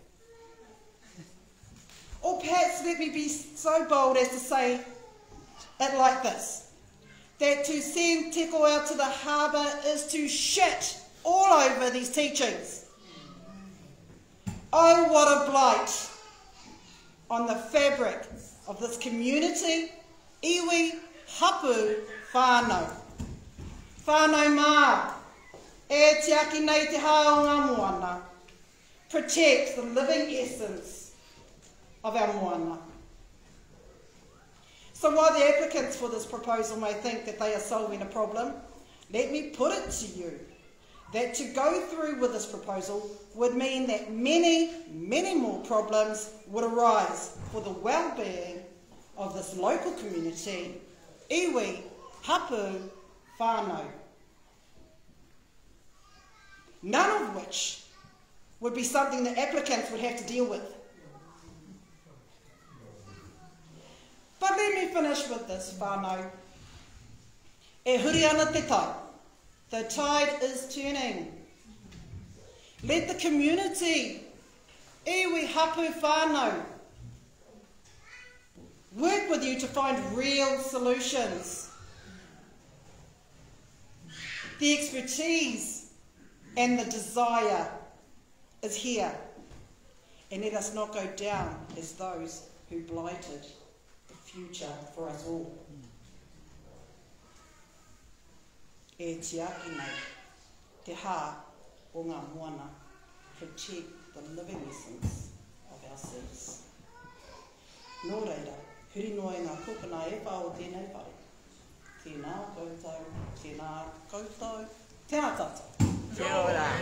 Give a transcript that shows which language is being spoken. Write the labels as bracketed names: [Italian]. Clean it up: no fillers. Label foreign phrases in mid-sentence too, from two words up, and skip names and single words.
[English] Or perhaps let me be so bold as to say it like this, that to send Te Ko out to the harbour is to shit all over these teachings. Oh, what a blight on the fabric of this community, [Māori] iwi hapu whānau. Whānau mā, e te aki nei te hao o ngā moana. [English] Protect the living essence of our moana. So while the applicants for this proposal may think that they are solving a problem, let me put it to you that to go through with this proposal would mean that many more problems would arise for the well-being of this local community, [Māori] iwi, hapu, whānau. [English] None of which would be something that applicants would have to deal with. But let me finish with this, whānau. [Māori] E huri ana te tai. [English] The tide is turning. Let the community, [Māori] iwi hapu whānau, [English] work with you to find real solutions. The expertise and the desire is here. And let us not go down as those who blighted the future for us all. [Māori] E te aki nei, te hā o ngā moana, [English] protect the living essence of our seas. [Māori] Nō reira, huri noa ngā kukuna e wha o tēnei whare. Tēnā koutou, tēnā koutou, tēnā tātou. Kia ora.